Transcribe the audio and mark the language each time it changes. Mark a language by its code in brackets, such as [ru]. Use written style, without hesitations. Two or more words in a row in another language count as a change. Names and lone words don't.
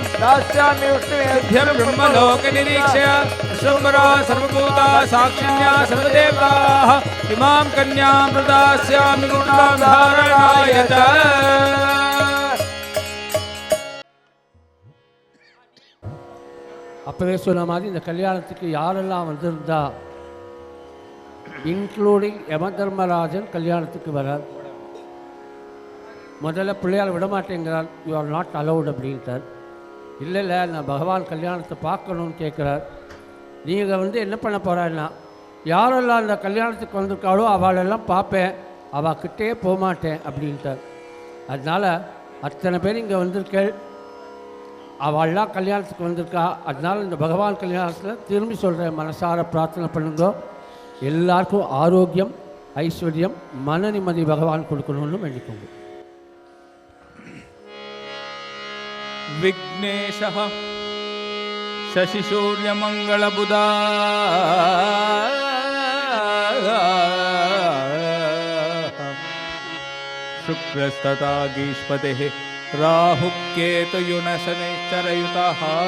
[sa] दास्यामि विष्णुभ्यं ब्रह्मलोक निरीक्ष्य विश्वम्भरा सर्वभूता साक्षिण्या सर्वदेवताः इमां कन्यां प्रदास्यामि गुणां धारणाय च [ta] அப்பவே சொன்ன மாதிரி இந்த கல்யாணத்துக்கு யாரெல்லாம் வந்திருந்தா இன்க்ளூடிங் யம தர்மராஜன் கல்யாணத்துக்கு வரார். முதல்ல பிள்ளையால் விடமாட்டேங்கிறார், [en] you are not allowed [ta] அப்படின்ட்டார். இல்லை இல்லை நான் பகவான் கல்யாணத்தை பார்க்கணும்னு கேட்குறார். நீங்கள் என்ன பண்ண போகிறான்னா, யாரெல்லாம் அந்த கல்யாணத்துக்கு வந்திருக்காளோ அவளெல்லாம் பார்ப்பேன், அவகிட்டே போகமாட்டேன் அப்படின்ட்டார். அதனால் அத்தனை பேர் இங்கே வந்திருக்கேள், அவள்லாம் கல்யாணத்துக்கு வந்திருக்கா. அதனால் இந்த பகவான் கல்யாணத்தில் திரும்பி சொல்கிறேன், மனசார பிரார்த்தனை பண்ணுங்க, எல்லாருக்கும் ஆரோக்கியம் ஐஸ்வர்யம் மன நிம்மதி பகவான் கொடுக்கணும்னு வேண்டிக்கோங்க. [sa] विघ्नेशः शशिसूर्यमङ्गलबुधा शुक्रस्तथा गीष्पतिः राहुकेतुयुनशनैश्चरयुतः